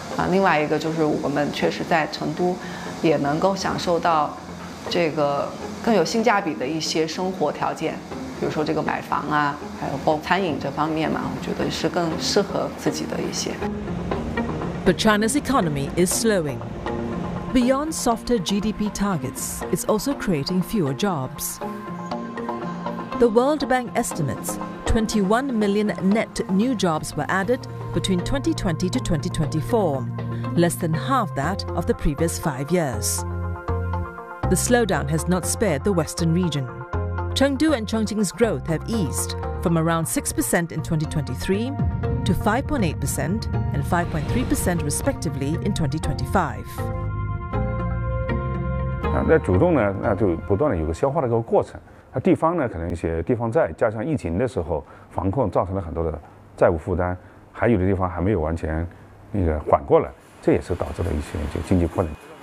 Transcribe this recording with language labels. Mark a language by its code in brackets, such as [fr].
[zh] 另外一个就是我们确实在成都也能够享受到这个更有性价比的一些生活条件，比如说这个买房啊，还有包括餐饮这方面嘛，我觉得是更适合自己的一些。 [en] But China's economy is slowing. Beyond softer GDP targets, it's also creating fewer jobs. The World Bank estimates 21 million net new jobs were added between 2020 to 2024, less than half that of the previous 5 years. The slowdown has not spared the Western region. Chengdu and Chongqing's growth have eased from around 6% in 2023 to 5.8% and 5.3% respectively in 2025. [zh] 那主动呢，那就不断的有个消化的一个过程。那地方呢，可能一些地方债，加上疫情的时候防控造成了很多的债务负担，还有的地方还没有完全那个缓过来，这也是导致了一些就经济困难。